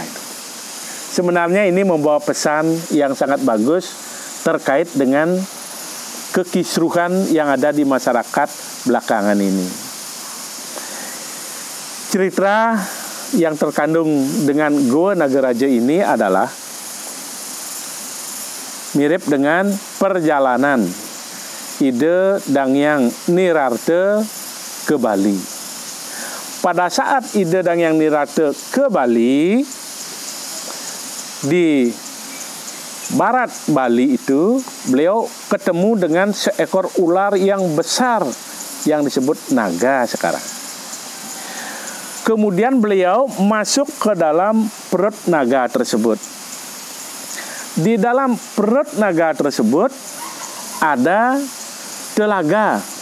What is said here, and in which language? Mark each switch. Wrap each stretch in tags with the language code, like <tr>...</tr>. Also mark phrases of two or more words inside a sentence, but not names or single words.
<id>Sebenarnya ini membawa pesan yang sangat bagus terkait dengan kekisruhan yang ada di masyarakat belakangan ini. Cerita yang terkandung dengan Gua Nagarajo ini adalah mirip dengan perjalanan Ide Dangyang Nirarte ke Bali. Pada saat Ide Dangyang Nirarte ke Bali, di barat Bali itu, beliau ketemu dengan seekor ular yang besar yang disebut naga sekarang. Kemudian beliau masuk ke dalam perut naga tersebut. Di dalam perut naga tersebut ada telaga.</id>